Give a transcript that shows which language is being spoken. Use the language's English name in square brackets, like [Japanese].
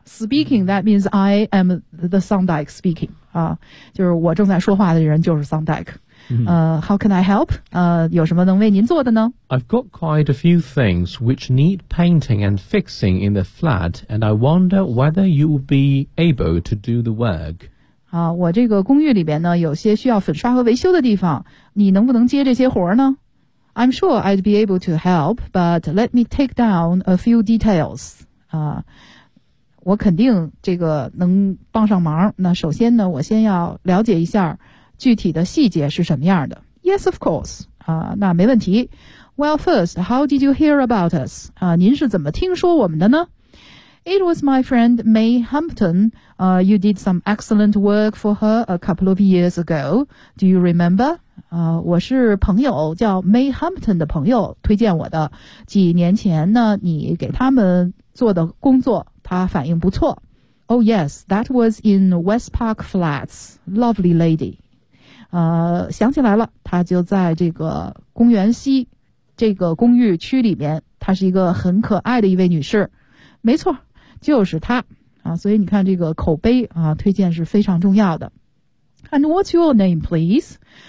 [English] Speaking, that means I am the Thorndike speaking. [Chinese] 就是我正在说话的人就是 Thorndike、 [English] How can I help? [Chinese] 有什么能为您做的呢？ [English] I've got quite a few things which need painting and fixing in the flat, and I wonder whether you would be able to do the work. [Chinese] 我这个公寓里边呢有些需要粉刷和维修的地方，你能不能接这些活呢？ [English] I'm sure I'd be able to help, but let me take down a few details. [Chinese] 我肯定这个能帮上忙。那首先呢，我先要了解一下具体的细节是什么样的。 [English] Yes, of course. [Chinese] 那没问题。 [English] Well, first, how did you hear about us? [Chinese] 您是怎么听说我们的呢？ [English] It was my friend May Hampton. You did some excellent work for her a couple of years ago. Do you remember? [Chinese] 我是朋友叫 May Hampton 的朋友推荐我的。几年前呢，你给他们做的工作。他反应不错。 [English] Oh yes, that was in West Park Flats. Lovely lady. [Chinese] 想起来了，他就在这个公园西这个公寓区里面，她是一个很可爱的一位女士。没错，就是她。所以你看这个口碑推荐是非常重要的。 [English] And what's your name, please?